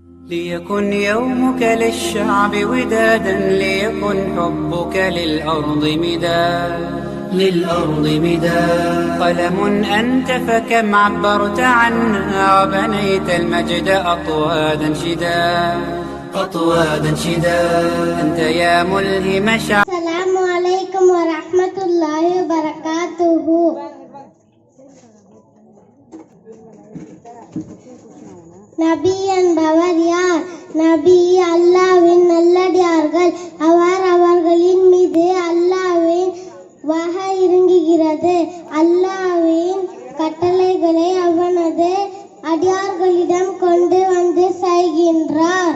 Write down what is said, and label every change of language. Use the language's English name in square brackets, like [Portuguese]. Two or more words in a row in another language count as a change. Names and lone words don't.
[Arabic] ليكن يومك للشعب ودادا، ليكن حبك للأرض مداد قلم أنت فكم عبرت عنا، وبنيت المجد أطوادا شدا أنت يا ملهم شعب. السلام عليكم ورحمة الله وبركاته. [Tamil] நபி என்பவர் யார்? நபி அல்லாஹ்வின் நல்லடியார்கள். அவர்களின் மீது அல்லாஹ்வின் வஹை இறங்குகிறது. அல்லாஹ்வின் கட்டளைகளை அவனது அடியார்களிடம் கொண்டு வந்து செய்கின்றார்.